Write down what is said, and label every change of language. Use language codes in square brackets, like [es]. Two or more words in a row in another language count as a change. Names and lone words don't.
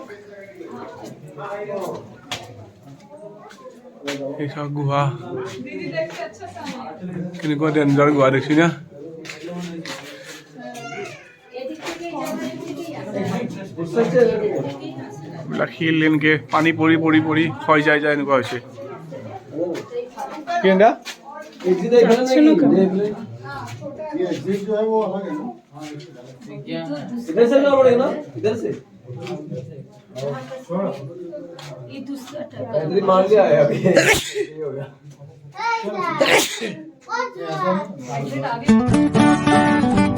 [as] এইসব গুহা কেনেকুৱা ডেঞ্জাৰ গুহা দেখছি না এইবিলাক শিল এনেকে পানী পৰি পৰি পৰি ক্ষয় যায় যায় এনেকুৱা হৈছে [hi] इधर से जाना पड़ेगा ना इधर से ये दूसरा इधर मान लिया है अभी ये हो गया